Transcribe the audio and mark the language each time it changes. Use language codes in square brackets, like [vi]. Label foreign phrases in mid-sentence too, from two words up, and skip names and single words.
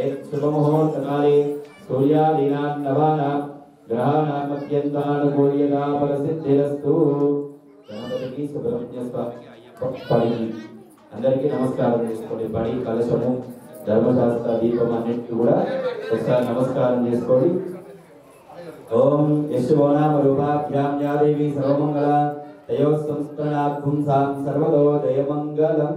[sa] शुभमुहूर्तकाले सूर्यादीनां नवानां ग्रहाणां अत्यन्तानुकूल्यता फलसिद्धिरस्तु। [te] గణపతికి సుబ్రహ్మణ్య స్వామి అందరికీ నమస్కారం చేసుకోండి। పడి కలశము ధర్మశాస్త్ర దీపం అన్నిటికీ కూడా ఒకసారి నమస్కారం చేసుకోండి। [sa] ఓం యశోనామ రూపాభ్యాం యా దేవి సర్వమంగళ తయోస్తంస్తనాత్మం సాం సర్వదో జయమంగళం।